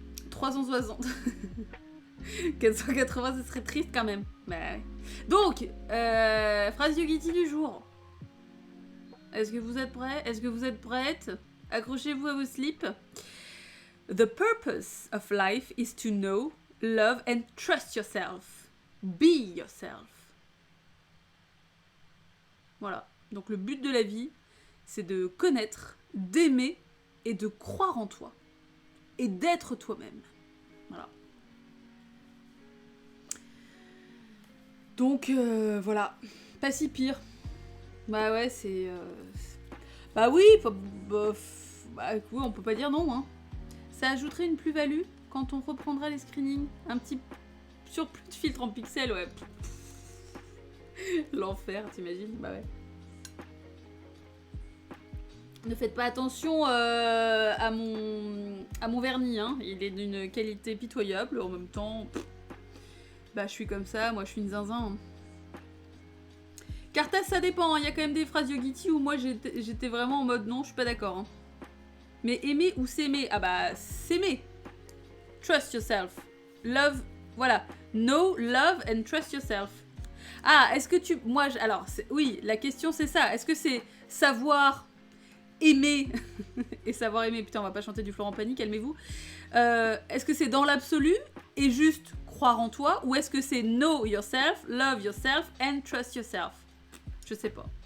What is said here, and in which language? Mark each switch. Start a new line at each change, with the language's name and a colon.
French: 360. 480, ce serait triste quand même. Bah, donc, phrase Yogiti du jour. Est-ce que vous êtes prêts? Est-ce que vous êtes prêtes? Accrochez-vous à vos slips.
English: The purpose of life is to know, love and trust yourself. Be yourself.
French: Voilà. Donc le but de la vie, c'est de connaître, d'aimer et de croire en toi. Et d'être toi-même. Voilà. Donc, voilà. Pas si pire. Bah ouais, c'est... Bah oui, oui, on peut pas dire non. Hein. Ça ajouterait une plus-value quand on reprendra les screenings. Un petit surplus de filtre en pixels, ouais. L'enfer, t'imagines? Bah ouais. Ne faites pas attention à mon vernis, hein. Il est d'une qualité pitoyable. En même temps, bah je suis comme ça, moi je suis une zinzin. Hein. Cartas, ça dépend. Il y a quand même des phrases Yogiti où moi j'étais vraiment en mode non, je suis pas d'accord. Hein. Mais aimer ou s'aimer? Ah bah s'aimer.
English: Trust yourself.
French: Love, voilà.
English: Know, love and trust yourself.
French: Ah, est-ce que tu... Moi, alors, oui, la question c'est ça. Est-ce que c'est savoir... aimer et savoir aimer, putain on va pas chanter du Florent Pagny, calmez-vous. Est-ce que c'est dans l'absolu et juste croire en toi, ou est-ce que c'est
English: know yourself, love yourself and trust yourself?
French: Je sais pas.